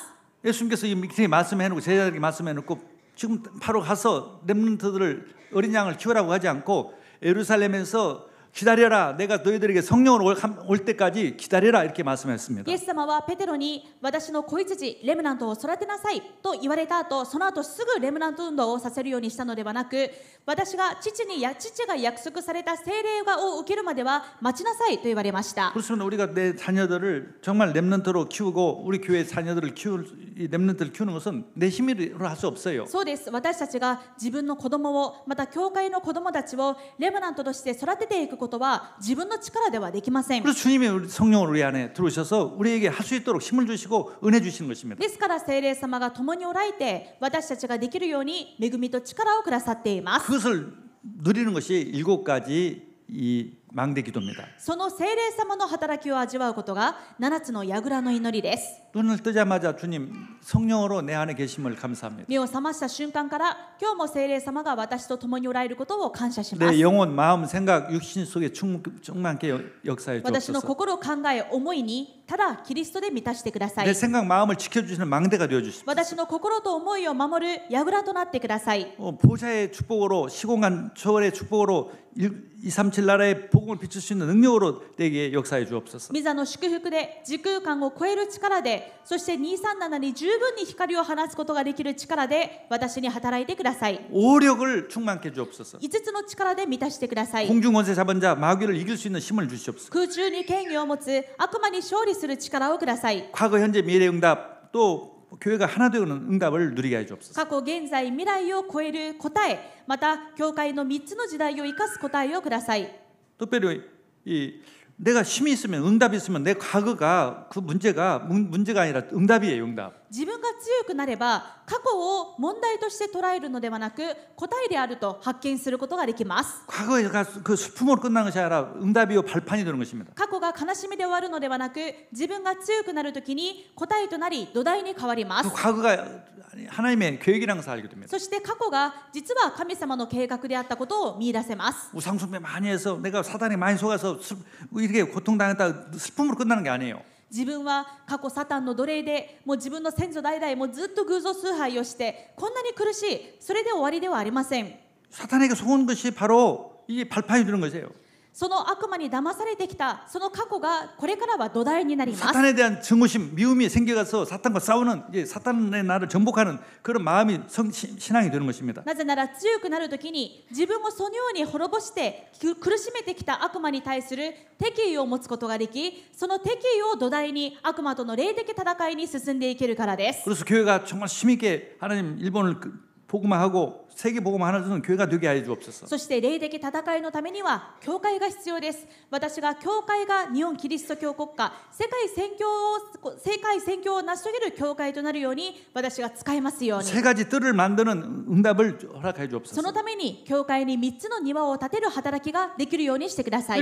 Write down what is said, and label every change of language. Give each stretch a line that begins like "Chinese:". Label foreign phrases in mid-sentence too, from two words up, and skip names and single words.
Korean: 예수님께서 이렇게 말씀해놓고 제자들에게 말씀해놓고 지금 바로 가서 렘넌트들을 어린 양을 키우라고 하지 않고 예루살렘에서 기다려라. 내가 너희들에게 성령을 올 때까지 기다려라. 이렇게 말씀했습니다.
Japanese: イエス様はペテロに私の子羊レムナントを育てなさいと言われた後、その後すぐレムナント運動をさせるようにしたのではなく、私が父が約束された聖霊を受けるまでは待ちなさいと言われました。
Korean: 그렇습니다. 우리가 내 자녀들을 정말 렘넌트로 키우고 우리 교회 자녀들을 이 렘넌트를 키우는 것은 내 힘으로 할 수 없어요.
Japanese: そうです。私たちが自分の子供を、また教会の子供たちをレムナントとして育てていくことは自分の力ではできません。
Korean: 그래서 주님이 성령을 우리 안에 들어오셔서 우리에게 할 수 있도록 힘을 주시고 은혜 주시는 것입니다.
Japanese: ですから聖霊様が共におられて、私たちができるように恵みと力をくださっています。
Korean: 그것을 누리는 것이 7가지 이 망대 기도입니다.
Japanese: その聖霊様の働きを味わうことが7つの櫓の祈りです。
Korean: 눈을 뜨자마자 주님 성령으로 내 안에 계심을 감사합니다.
Japanese: 目を覚ました瞬間から今日も聖霊様が私と共におられることを感謝します。
Korean: 내 영혼, 마음, 생각, 육신 속에 충만케 역사해
Japanese: 私の
Korean: 주옵소서.
Japanese: 心、考え、思いにただキリストで満たしてください。
Korean: 내 생각, 마음을 지켜주시는 망대가 되어 주십시오.
Japanese: 私の心と思いを守る櫓となってください。
Korean: 보좌의 축복으로 시공간 초월의 축복으로 237 나라의 복음을 비출 수 있는 능력으로 내게 역사해 주옵소서.
Japanese: 御座の祝福で時空間を超える力で、そして237に十分に光を放つことができる力で私に働いてください。
Korean: 오력을 충만케 주옵소서.
Japanese: 5 つの力で満たしてください。
Korean: 공중 권세 잡은 자 마귀를 이길 수 있는 힘을 주시옵소서.
Japanese: 空中に権威を持つ悪魔に勝利する力をください。
Korean: 과거, 현재, 미래 응답 또 교회가 하나 되는 응답을 누리게 해 주옵소서.
Japanese: 過去、現在、未来を超える答え、また教会の3つの時代を生かす答えをください。
Korean: 특별히 내가 힘이 있으면 응답이 있으면 내 과거가 그 문제가 아니라 응답이에요. 응답.
Japanese: 自分が強くなれば過去を問題として捉えるのではなく答えであると発見することができます。
Korean: 과거가 그 슬픔으로 끝나는 것이 아니라 응답이요 발판이 되는 것입니다.
Japanese: 過去が悲しみで終わるのではなく自分が強くなるときに答えとなり土台に変わりま
Korean: 그
Japanese: す。
Korean: 과거가 하나님의 계획이라는 것을 알게 됩니다.
Japanese: そして過去が実は神様の計画であったことを見出せます。
Korean: 우상숭배 많이 해서 내가 사단에 많이 속아서 이렇게 고통당했다 슬픔으로 끝나는 게 아니에요.
Japanese: 自分は過去サタンの奴隷でもう自分の先祖代々もうずっと偶像崇拝をしてこんなに苦しい、それで終わりではありません。
Korean: 사탄에게 속은 것이 바로 이게 발판이 되는 것이에요.
Japanese: その悪魔に騙されてきたその過去がこれからは土台になります。
Korean: 사탄에 대한 증오심, 미움이 생겨가서 사탄과 싸우는 이제 사탄의 나를 정복하는 그런 마음이 신앙이 되는 것입니다.
Japanese: なぜなら強くなるときに自分をそのように滅ぼして苦しめてきた悪魔に対する敵意を持つことができ、その敵意を土台に悪魔との霊的戦いに進んでいけるからです。
Korean: 그래서 교회가 정말 힘있게 하나님 일본을 복음화하고 세계 복음화하는 교회가 되게 해 주옵소서.
Japanese: そして霊的戦いのためには教会が必要です。私が教会が日本キリスト教国家、世界宣教を成し遂げる教会となるように私が使えますように。
Korean: 세 가지 뜰을 만드는 응답을 허락해
Japanese: そ
Korean: 주옵소서.
Japanese: のために教会に3つの庭を建てる働きができるようにしてください。